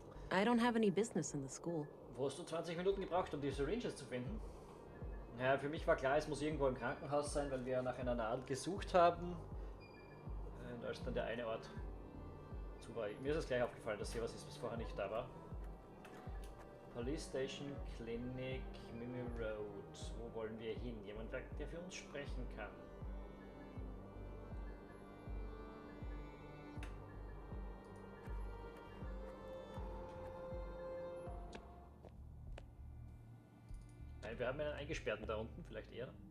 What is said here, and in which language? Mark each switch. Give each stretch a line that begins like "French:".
English: I don't have any business in the school.
German: Wo hast du 20 Minuten gebraucht, um die Syringes zu finden? Ja, für mich war klar, es muss irgendwo im Krankenhaus sein, weil wir nach einer Nadel gesucht haben. Und als dann der eine Ort zu war, mir ist es gleich aufgefallen, dass hier was ist, was vorher nicht da war.
English: Police Station, Clinic, Mimi Road.
German: Wo wollen wir hin? Jemand, der für uns sprechen kann. Nein, wir haben einen Eingesperrten da unten, vielleicht eher.